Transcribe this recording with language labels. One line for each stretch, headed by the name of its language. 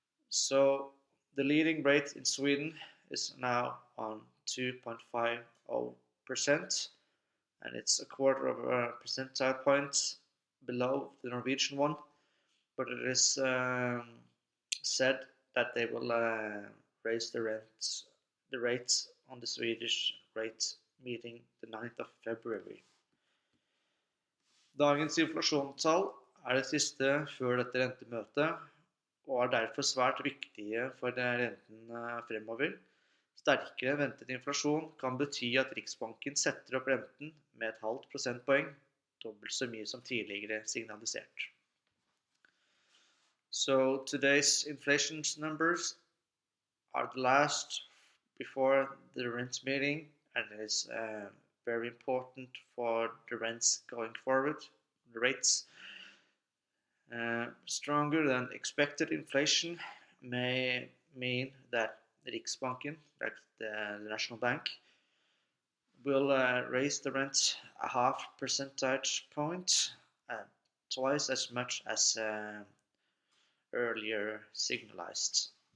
English: So the leading rate in Sweden is now on 2.50%, and it's a quarter of a percentile point below the Norwegian one, but it is said that they will raise the rates on the Swedish rate meeting the 9th of February.
Norwegian: Dagens inflasjonstall det siste før dette rentemøtet, og derfor svært viktige for renten fremover. Sterkere ventet inflasjon kan bety at Riksbanken setter opp renten med et halvt prosentpoeng, dobbelt så mye som tidligere signalisert.
English: So today's inflation numbers are the last before the rent meeting, and it is very important for the rents going forward. The rates stronger than expected inflation may mean that Riksbanken, like the National Bank, will raise the rent a half percentage point, twice as much as earlier signalized.